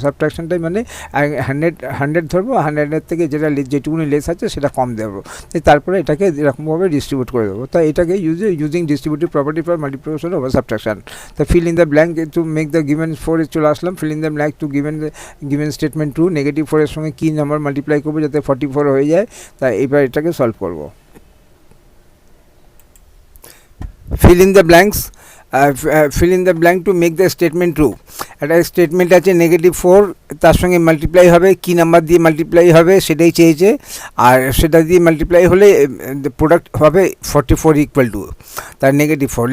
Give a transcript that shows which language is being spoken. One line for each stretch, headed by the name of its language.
Bangla: সাবট্রাকশনটাই মানে 100 ধরবো, 100-এর থেকে যেটুকুনি লেস আছে সেটা কম দেবো, তারপরে এটাকে এরকমভাবে ডিস্ট্রিবিউট করে দেবো। তাই এটাকে
English: Using distributive property for multiplication over subtraction. তো fill in the blank to make the given 4
Bangla: চলে আসলাম।
English: fill in the blank to given statement 2,
Bangla: -4-এর সঙ্গে কী নাম্বার মাল্টিপ্লাই করবো যাতে 44 হয়ে যায়। তাই এবার এটাকে সলভ করবো।
English: Fill in the blanks, fill in the blank to make the statement true.
Bangla: একটা স্টেটমেন্ট আছে -4, তার সঙ্গে মাল্টিপ্লাই হবে, কী নাম্বার দিয়ে মাল্টিপ্লাই হবে সেটাই চেয়েছে, আর সেটা দিয়ে মাল্টিপ্লাই হলে প্রোডাক্ট হবে 44 = তার -4।